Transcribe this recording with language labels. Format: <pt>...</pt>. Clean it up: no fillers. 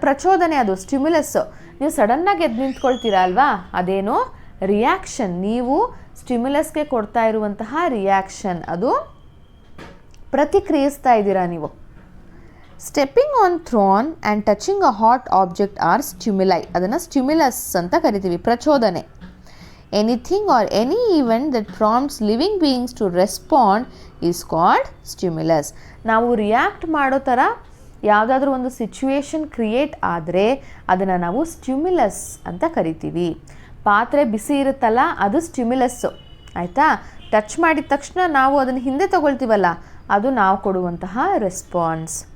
<kn>ಪ್ರಚೋದನೆ, ಅದು ಸ್ಟಿಮ್ಯುಲಸ್ಸು. ನೀವು ಸಡನ್ನಾಗಿ ಎದ್ದು ನಿಂತ್ಕೊಳ್ತೀರಾ ಅಲ್ವಾ, ಅದೇನು? ರಿಯಾಕ್ಷನ್. ನೀವು ಸ್ಟಿಮ್ಯುಲಸ್ಗೆ ಕೊಡ್ತಾ ಇರುವಂತಹ ರಿಯಾಕ್ಷನ್, ಅದು ಪ್ರತಿಕ್ರಿಯಿಸ್ತಾ ಇದ್ದೀರಾ ನೀವು.</kn> <en>Stepping on thorn and touching a hot object are stimuli.</en> <kn>ಅದನ್ನು ಸ್ಟಿಮ್ಯುಲಸ್ ಅಂತ ಕರಿತೀವಿ, ಪ್ರಚೋದನೆ.</kn> <en>Anything or any event that prompts living beings to respond is called stimulus.</en> <kn>ನಾವು ರಿಯಾಕ್ಟ್ ಮಾಡೋ ಥರ ಯಾವುದಾದ್ರೂ ಒಂದು ಸಿಚುವೇಶನ್ ಕ್ರಿಯೇಟ್ ಆದರೆ ಅದನ್ನು ನಾವು ಸ್ಟಿಮ್ಯುಲಸ್ ಅಂತ ಕರಿತೀವಿ. ಪಾತ್ರೆ ಬಿಸಿ ಇರುತ್ತಲ್ಲ, ಅದು ಸ್ಟಿಮ್ಯುಲಸ್ಸು, ಆಯಿತಾ. ಟಚ್ ಮಾಡಿದ ತಕ್ಷಣ ನಾವು ಅದನ್ನು ಹಿಂದೆ ತಗೊಳ್ತೀವಲ್ಲ, ಅದು ನಾವು ಕೊಡುವಂತಹ ರೆಸ್ಪಾನ್ಸ್.</kn>